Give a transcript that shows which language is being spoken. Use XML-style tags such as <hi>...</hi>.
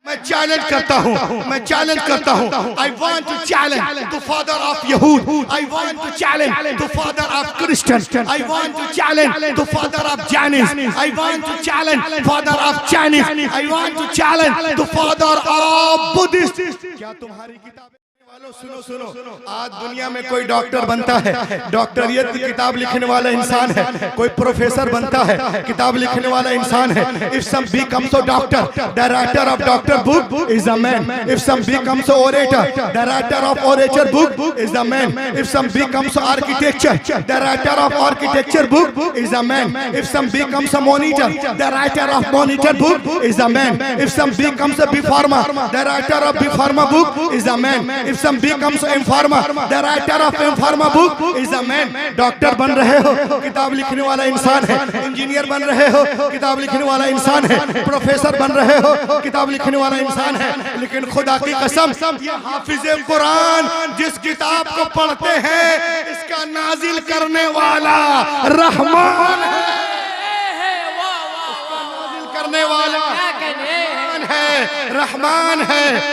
<hi>Challenge करता हूँ</hi> <en>I want to challenge the father of यहूद, I want to challenge the father of Christian, I want to challenge the father of जैनिस, I want to challenge father of Chinese, I want to challenge the father of Buddhist.</en> <hi>क्या तुम्हारी किताब सुनो सुनो, आज दुनिया में कोई doctor बनता है, डॉक्टरियत की किताब लिखने वाला इंसान है, कोई प्रोफेसर बनता है, किताब लिखने वाला इंसान है।</hi> <en>If some becomes a doctor, the writer of doctor book is a man. If some becomes a orator, the writer of orator book is a man. If some becomes architecture, the writer of architecture book is a man. If some becomes a monitor, the writer of monitor book is a man. If some becomes a B-Pharma, the writer of B-Pharma book is a man. If some becomes M-Pharma, the writer of M-Pharma book is a man.</en> <hi>Doctor बन रहे हो, किताब लिखने वाला इंसान है। Engineer बन रहे हो, किताब लिखने वाला इंसान है। प्रोफेसर बन रहे हो, किताब लिखने वाला इंसान है। लेकिन खुदा की कसम, ये हाफिज कुरान जिस किताब को पढ़ते हैं, इसका नाजिल करने वाला रहमान है, इसका नाजिल करने वाला रहमान है।</hi>